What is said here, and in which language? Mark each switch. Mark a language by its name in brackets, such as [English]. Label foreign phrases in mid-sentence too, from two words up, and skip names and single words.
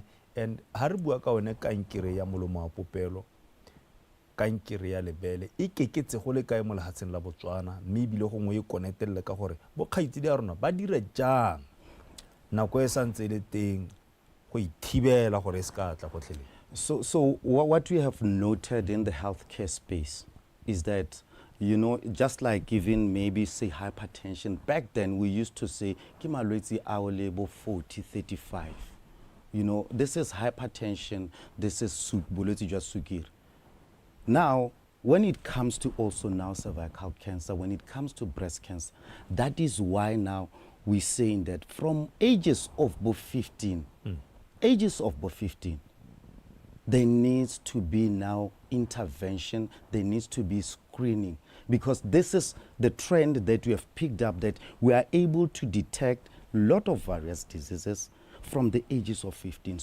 [Tswana] And ha re bua ka one kankere ya molomo wa popelo kankere ya lebele e keketse go le kae mo lehatsheng la Botswana, mme bile gongwe e connectelle ka gore bokhaitsedi a rona ba dira jang nako e santse le teng go ithibela gore e se ka tla gotlhelele. [English] So what we have noted in the healthcare space is that, you know, just like even maybe say hypertension, back then we used to say, [Tswana] "Ki malwetse a o lebo [English] 40, 35. You know, this is hypertension, this is [Tswana] bolwetse jwa sukiri. [English] Now, when it comes to also now cervical cancer, when it comes to breast cancer, that is why now we're saying that from ages of above 15, there needs to be now intervention, there needs to be screening, because this is the trend that we have picked up, that we are able to detect a lot of various diseases from the ages of 15.